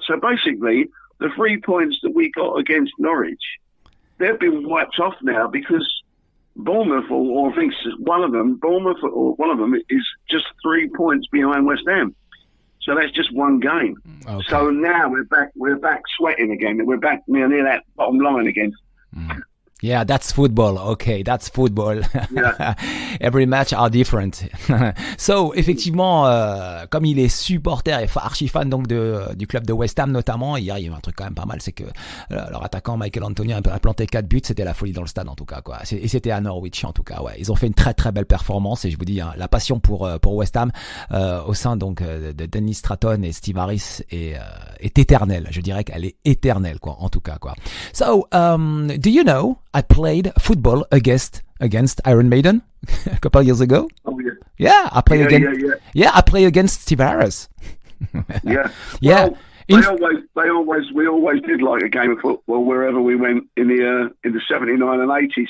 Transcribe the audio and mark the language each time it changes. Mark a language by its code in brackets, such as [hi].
[en] So basically, the 3 points that we got against Norwich, they've been wiped off now, because Bournemouth, or I think one of them is just 3 points behind West Ham. So that's just one game. Okay. So now we're back sweating again. We're back near that bottom line again. Yeah, that's football. Okay, that's football. Yeah. Every match are different. [fr] So, effectivement, comme il est supporter et archi fan donc du club de West Ham notamment, hier il y a eu un truc quand même pas mal, c'est que leur attaquant Michael Antonio a planté 4 buts, c'était la folie dans le stade en tout cas quoi. Et c'était à Norwich en tout cas. Ouais, ils ont fait une très très belle performance, et je vous dis hein, la passion pour West Ham au sein donc de Dennis Stratton et Steve Harris est éternelle. Je dirais qu'elle est éternelle quoi en tout cas quoi. [en] So, do you know I played football against Iron Maiden a couple of years ago. Oh yeah. Yeah, I played I played against Steve Harris. Yeah. Yeah. Well, we always did like a game of football wherever we went in the 79 and 80.